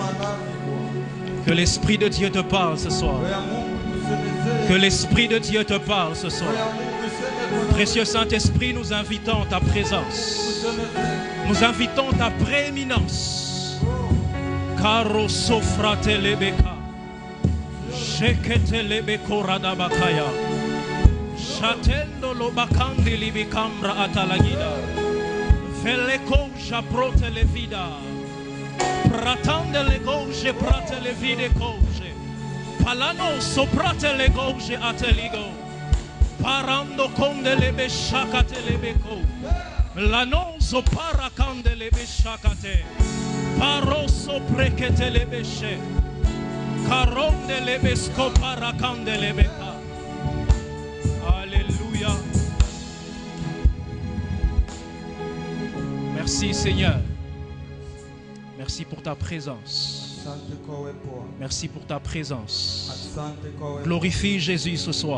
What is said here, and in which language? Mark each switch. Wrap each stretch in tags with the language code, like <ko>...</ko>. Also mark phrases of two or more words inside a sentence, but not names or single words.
<fr>Que l'Esprit de Dieu te parle ce soir. Que l'Esprit de Dieu te parle ce soir. Précieux Saint-Esprit, nous invitons ta présence. Nous invitons ta prééminence. Caro sofrate lebeka. Shekete lebeko radabakaya. Shatendo lobakandi libikambra atalagida. Veleko japrote levida. Pratande le goje prate levide koje. Palano soprate le goje ateligo. Parando conde lebe shakate lebeko. Lanozo parakande lebe shakate. Paroso prekete lebe she. Caronde lebesco parakande lebeka. Alléluia. Merci Seigneur. Merci pour ta présence. Merci pour ta présence. Glorifie Jésus ce soir.</fr>